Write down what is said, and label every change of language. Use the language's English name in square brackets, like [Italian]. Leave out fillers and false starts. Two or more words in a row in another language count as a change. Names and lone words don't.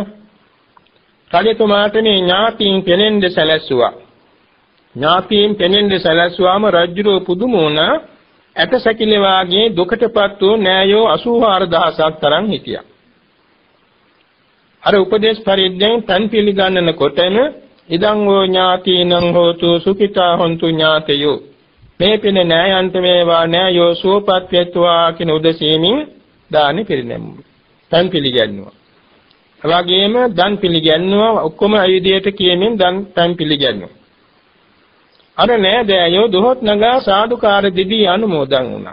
[Sinhala] රජතුමාට මේ ඥාතීන් පෙනෙන්න සැලැස්සුවා. ඥාතීන් පෙනෙන්න සැලැස්සුවාම රජුරෝ පුදුම වුණා. ඇටසැකිලි වාගේ දුකටපත් වූ නෑයෝ 84000ක් තරම් හිටියා. අර උපදේශ පරිද්දෙන් තන් පිළිගන්නන කොටම [Pali] ඉදං වූ ඥාතීනං හෝතු සුඛිතා හොන්තු ඥාතයෝ [Sinhala] මේ පින නෑයන්ට වේවා නෑයෝ සුවපත් වෙත්වා කියන උදෙසීමින් දානි පිරිනැමුවා. දන් පිළිගන්නවා. එවාගෙම දන් පිළිගන්නවා ඔක්කොම අයිදියට කියමින් දන් පිළිගන්නවා. අර නෑදෑයෝ දොහොත් නගා සාදුකාර දෙවි අනුමෝදන් වුණා.